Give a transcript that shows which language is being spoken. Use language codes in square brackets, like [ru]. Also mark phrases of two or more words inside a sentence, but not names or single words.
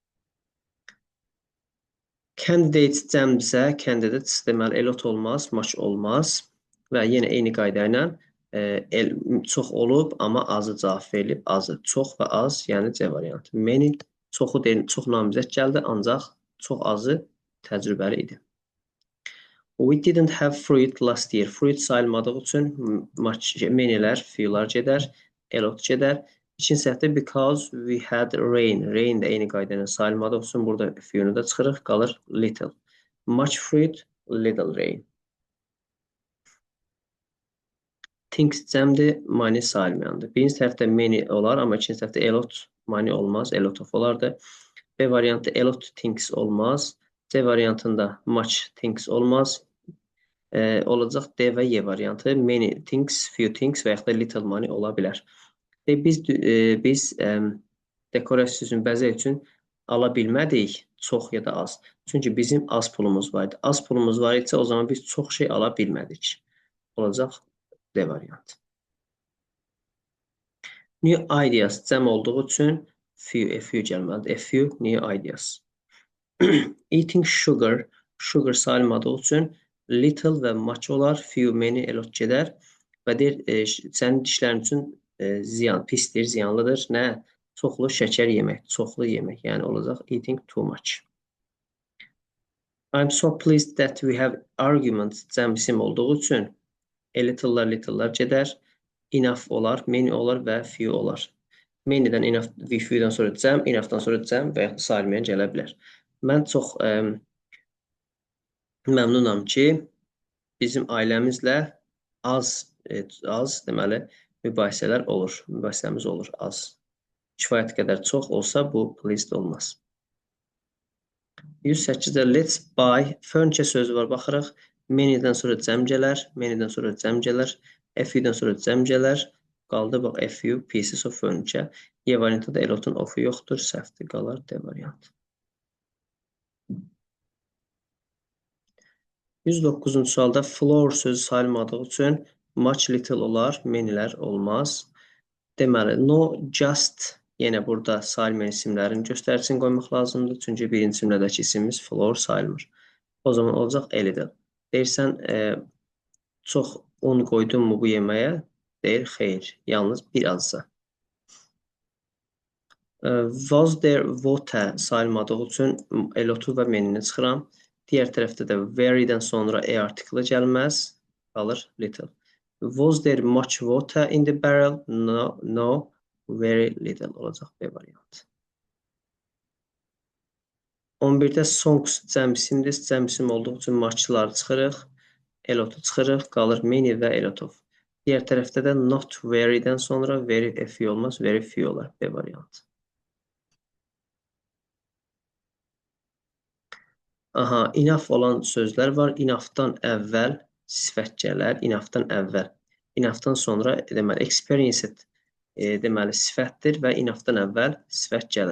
[az] Candidates cəmdirsə, candidates deməli [en] a lot [az] olmaz, much olmaz və yenə eyni qayda ilə çox olub, amma azı cavab verilib, azı. Çox və az, yəni C variantı. Many çoxu deyil, çox namizəd gəldi, ancaq çox azı təcrübəli idi. [en] We didn't have fruit last year. [az] Fruit sayılmadığı üçün many'lər, few'lar gedər, [en] a lot [az] gedər. İkinci səhvdə [en] because we had rain. [az] Rain də eyni qayda ilə sayılmadığı üçün burada few'nu da çıxırıq, qalır little. [en] Much fruit, little rain. Things cəmdir, many sayılmayandır. [az] Birinci səhvdə many olar, amma ikinci səhvdə [en] a lot, many [az] olmaz, [en] a lot of [az] olardı. B variantı [en] a lot things [az] olmaz. C variantında [en] much things [az] olmaz. Olacaq D və Y variantı. [en] Many things, few things [az] və yaxud da [en] little money [az] ola bilər. Biz dekorasiya üçün, bəzək üçün ala bilmədik, çox ya da az. Çünki bizim az pulumuz var idi. Az pulumuz var isə o zaman biz çox şey ala bilmədik. Olacaq D variantı. [en] New ideas [az] cəm olduğu üçün few gəlməlidir. [en] A few new ideas. Eating sugar [az] sayılmadığı üçün [en] little və much olar, few, many, a lot [az] gedər və deyir, sənin dişlərin üçün pisdir, ziyanlıdır. Nə? Çoxlu şəkər yemək, çoxlu yemək, yəni olacaq [en] eating too much. I'm so pleased that we have arguments [az] cəm isim olduğu üçün [en] a little'lar gedər. [az] Enough olar, many olar və few olar. Many'dən enough, few'dən sonra cəm, enough'dan sonra cəm və ya sayılmayan gələ bilər. Mən çox məmnunam ki, bizim ailəmizlə az deməli mübahisələr olur. Mübahisəmiz olur az. Kifayət qədər çox olsa bu pleased olmaz. 108-də [en] let's buy furniture [az] sözü var, baxırıq. Many'dən sonra cəm gələr, many'dən sonra cəm gələr, [en] a few-dən [az] sonra cəm gələr. Qaldı bax [en] a few pieces of furniture. [az] Y variantında da elotun of'u yoxdur, səhvdir, qalar D variantı. 109-cu sualda floor sözü sayılmadığı üçün [en] much little [az] olar, many'lər olmaz. Deməli, [en] no, just, [az] yenə burada sayılmayan isimlərin göstəricisini qoymaq lazımdır. Çünki birinci cümlədəki isimimiz floor sayılmır. O zaman olacaq [en] a little. [az] Deyirsən, çox un qoydunmu bu yeməyə? Deyir, xeyr, yalnız bir azca. [en] Was there water [az] sayılmadığı üçün elotu və menini çıxıram. Digər tərəfdə də very'dən sonra e artiklı gəlməz, qalır little. [en] Was there much water in the barrel? No, no, very little [az] olacaq B variantı. 11-də songs cəmsimdir, cəmsim olduğu üçün much'ları çıxırıq, elotu çıxırıq, qalır many və elot of. Digər tərəfdə də [en] not very'dən [az] sonra [en] very a few [az] olmaz, [en] very few [az] olar B variantı. Aha, enough olan sözlər var. Enough'dan əvvəl sifət gələr. Enough'dan əvvəl. Enough'dan sonra deməli experienced deməli sifətdir və enough'dan əvvəl sifət gəlir.